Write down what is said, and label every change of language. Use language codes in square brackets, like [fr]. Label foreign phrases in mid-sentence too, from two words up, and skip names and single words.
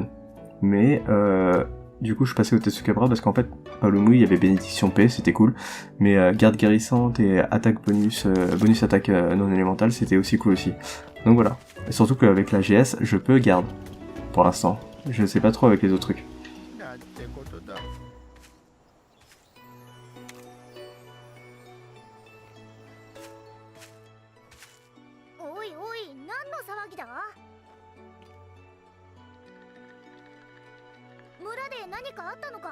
[fr] Mais du coup je suis passé au Tsukabra parce qu'en fait Paolumu il y avait bénédiction P, c'était cool, mais garde guérissante et attaque bonus, bonus attaque non élémentale c'était aussi cool aussi. Donc voilà. Et surtout qu'avec la GS je peux garde pour l'instant. Je sais pas trop avec les autres trucs. [ja] おいおい、何の騒ぎだ？村で何かあったのか？